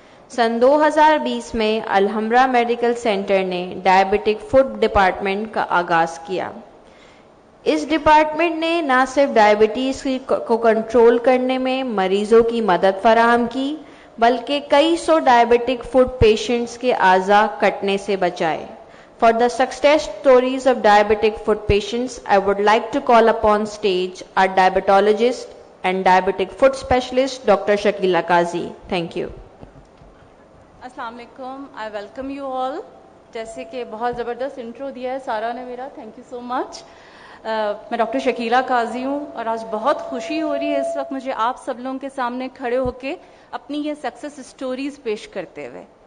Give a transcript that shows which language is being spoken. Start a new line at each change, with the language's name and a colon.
Hindi: सन 2020 में Alhamra medical centre ने diabetic foot department का आगाज़ किया। इस डिपार्टमेंट ने न सिर्फ डायबिटीज़ को कंट्रोल करने में मरीजों की मदद फराहम की, बल्कि कई सौ डायबिटिक फुट पेशेंट्स के आज़ा कटने से बचाए।
English: For the success stories of diabetic foot patients, I would like to call upon stage our diabetologist and diabetic foot specialist, Dr. Shakila Qazi. Thank you.
Hindi: अस्सलाम वालेकुम,
English: I welcome you all.
Hindi: जैसे कि बहुत ज़बरदस्त इंट्रो दिया है सारा ने मेरा,
English: Thank you so much.
Hindi: मैं डॉक्टर शकीला काजी हूँ और आज बहुत खुशी हो रही है इस वक्त मुझे आप सब लोगों के सामने खड़े होकर अपनी ये सक्सेस स्टोरीज पेश करते हुए।